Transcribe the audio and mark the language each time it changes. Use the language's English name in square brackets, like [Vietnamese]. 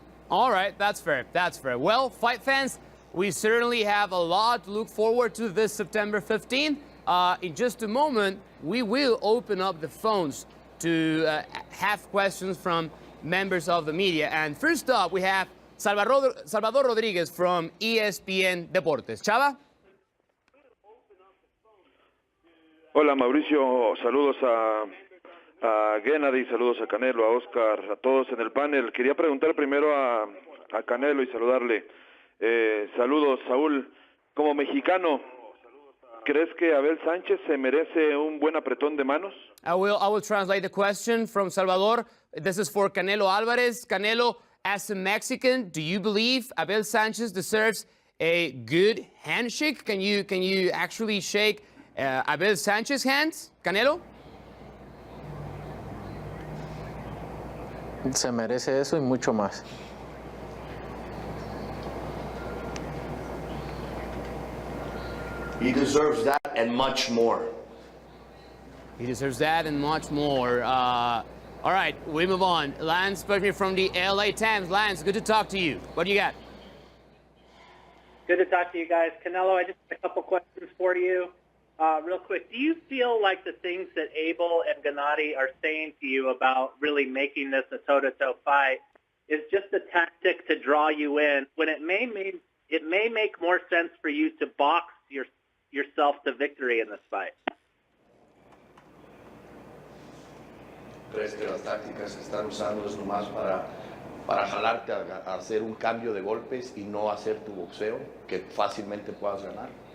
[English] All right, that's fair, that's fair. Well, fight fans, we certainly have a lot to look forward to this September 15th. In just a moment, we will open up the phones to have questions from members of the media. And first up, we have Salvador Rodriguez from ESPN Deportes. Chava? [Spanish] Hola Mauricio, saludos a Gennady, saludos a Canelo, a Oscar, a todos en el panel. Quería preguntar primero a Canelo y saludarle. Saludos, Saúl. Como mexicano, ¿crees que Abel Sánchez se merece un buen apretón de manos? [English] I will translate the question from Salvador. This is for Canelo Alvarez. Canelo, as a Mexican, do you believe Abel Sánchez deserves a good handshake? Can you actually shake Abel Sanchez hands, Canelo? [Spanish] Se merece eso y mucho más. [English] He deserves that and much more. He deserves that and much more. All right, we move on. Lance Berkman from the LA Times. Lance, good to talk to you. What do you got? Good to talk to you guys. Canelo, I just have a couple questions for you. Real quick, do you feel like the things that Abel and Gennady are saying to you about really making this a toe-to-toe fight is just a tactic to draw you in, when it may make more sense for you to box yourself to victory in this fight? [Spanish] ¿Crees que las tácticas que están usando es nomás para jalarte a hacer un cambio de golpes y no hacer tu boxeo, que fácilmente puedas ganar?